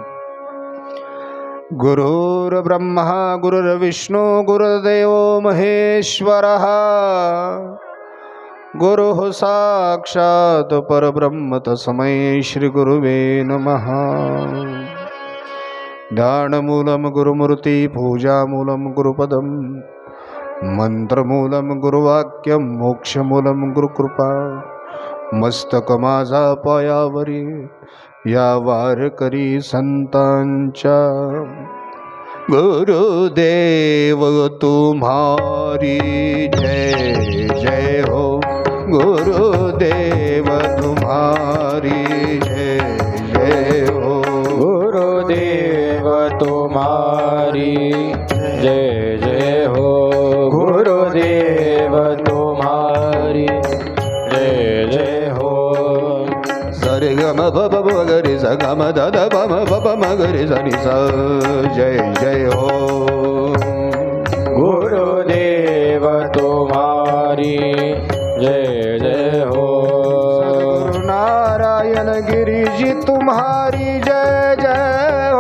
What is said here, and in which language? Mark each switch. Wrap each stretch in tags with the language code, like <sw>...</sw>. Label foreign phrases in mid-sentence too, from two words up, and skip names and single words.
<sa>गुरुर्ब्रह्मा गुरुर्विष्णु गुरुर्देवो महेश्वरः गुरुः साक्षात् परब्रह्म तस्मै श्रीगुरुवे नमः। ध्यानमूलं गुरुमूर्ति पूजामूलं गुरुपदं मंत्रमूलं गुरुवाक्यं मोक्षमूलं गुरुकृपा</sa> <mr>मस्तक माझा पायावरी या वारकरी संतांच्या।</mr> <hi>गुरुदेव तुम्हारी जय जय हो गुरुदेव तुम्हारी जय जय हो गुरुदेव तुम्हारी जय जय हो गुरुदेव तुम्हारी जय जय हो। सरे गम बब मगरे स गम दद बम बब मगरे सनि स जय जय हो गुरुदेव तुम्हारी जय जय हो। सद्गुरु नारायण गिरि जी तुम्हारी जय जय हो</hi>